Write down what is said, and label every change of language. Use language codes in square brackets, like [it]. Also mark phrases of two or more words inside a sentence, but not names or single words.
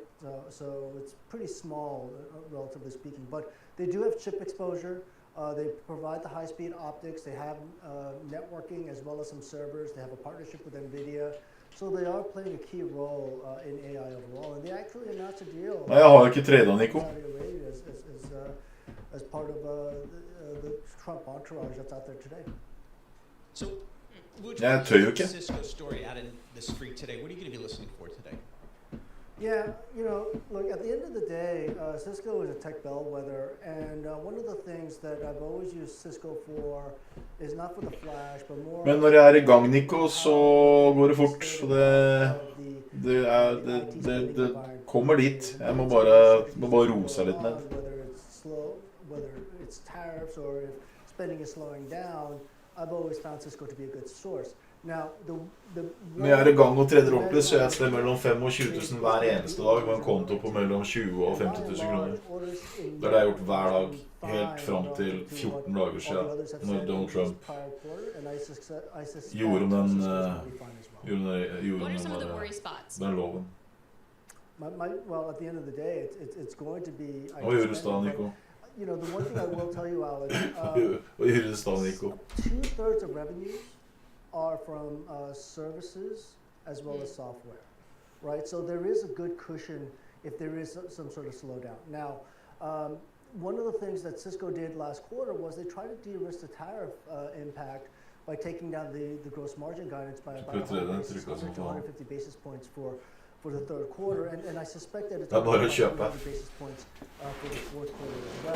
[en] So it's pretty small, relatively speaking, but they do have chip exposure. They provide the high-speed optics. They have networking as well as some servers. They have a partnership with NVIDIA. So they are playing a key role in AI overall, and they actually announced a deal. [no] Nei, jeg har ikke tradet, Nico. [en] Saudi Arabia as part of the Trump entourage that's out there today. So, would Yeah, you too, take okay. Cisco story out in the street today? What are you going to be listening for today? Yeah, you know, look, at the end of the day, Cisco is a tech bellwether, and one of the things that I've always used Cisco for is not for the flash, but more... [no] Men når jeg er i gang, Nico, så går det fort. Så det kommer dit. Jeg må bare roe seg litt ned. [en] Whether it's slow, whether it's tariffs, or if spending is slowing down, I've always found Cisco to be a good source. Now, [no] Når jeg er i gang og trader ordentlig, så gjør jeg et sted mellom 5 og 20 000 hver eneste dag, med en konto på mellom 20 og 50 000 kroner. Det har jeg gjort hver dag, helt frem til 14 dager siden, når Donald Trump gjorde den loven. [en] Well, at the end of the day, it's going to be... [no] Hva gjør du da, Nico? [en] You know, the one thing I will tell you, Alex, [no] Hva gjør du da, Nico? [en] 2/3 of revenues are from services as well as software, right? So there is a good cushion if there is some sort of slowdown. Now, one of the things that Cisco did last quarter was they tried to de-risk the tariff impact by taking down the gross margin guidance by about 150 basis points for the third quarter, and I suspect that it's going to be 100 basis points for the fourth quarter as well.